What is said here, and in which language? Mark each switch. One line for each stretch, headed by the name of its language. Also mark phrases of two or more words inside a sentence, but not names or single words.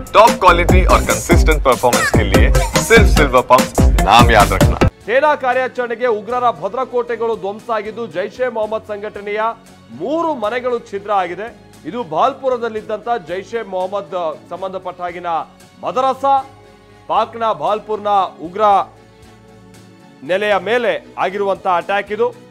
English: top quality
Hindi: और
English: consistent performance
Hindi: के लिए सिर्फ सिल्वर पंप नाम याद रखना।
Kannada: ಸೇನಾ ಕಾರ್ಯಾಚರಣೆಗೆ ಉಗ್ರರ ಭದ್ರಕೋಟೆಗಳು ಧ್ವಂಸ ಆಗಿದ್ದು ಜೈಷೆ ಮೊಹಮ್ಮದ್ ಸಂಘಟನೆಯ 3 ಮನೆಗಳು ಛಿದ್ರ ಆಗಿದೆ. ಇದು ಭಾಲ್ಪುರದಲ್ಲಿದ್ದಂತ ಜೈಷೆ ಮೊಹಮ್ಮದ್ ಸಂಬಂಧಪಟ್ಟ ಹಾಗಿನ ಮದರಸಾ ಪಾಕ್ನ ಭಾಲ್ಪುರ್ನ ಉಗ್ರ ನೆಲೆಯ ಮೇಲೆ ಆಗಿರುವಂತ ಅಟ್ಯಾಕ್ ಇದು.